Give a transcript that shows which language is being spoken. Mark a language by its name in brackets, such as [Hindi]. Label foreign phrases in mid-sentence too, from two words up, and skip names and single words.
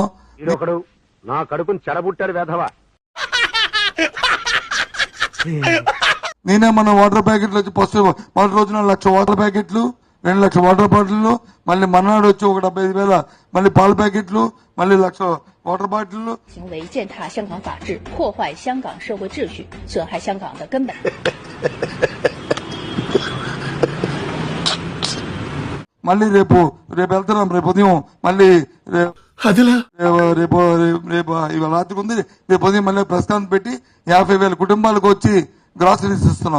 [Telugu] ఒకడు నా కడుపుని చెడబుట్టాడు వేధవా. నేనే మన [English] water packets [Telugu] వచ్చి ఫస్ట్ మొదటి రోజున 1,00,000 [English] water packets, [Telugu] 2,00,000 [English] water bottle, [Telugu] మళ్ళీ మన్నాడు వచ్చి ఒక 75,000 మళ్ళీ పాల ప్యాకెట్లు, మళ్ళీ 1,00,000 [English] water bottle. [Chinese] 行为践踏香港法治，破坏香港社会秩序，损害香港的根本。 [Telugu] మళ్ళీ రేపు వెళ్తున్నాం. రేపు ఉదయం మళ్ళీ రేపు ఇవాళ రాత్రికి ఉంది. రేపు ఉదయం మళ్ళీ ప్రస్థానం పెట్టి 50,000 కుటుంబాలకు వచ్చి గ్రాసరీస్ ఇస్తున్నాం.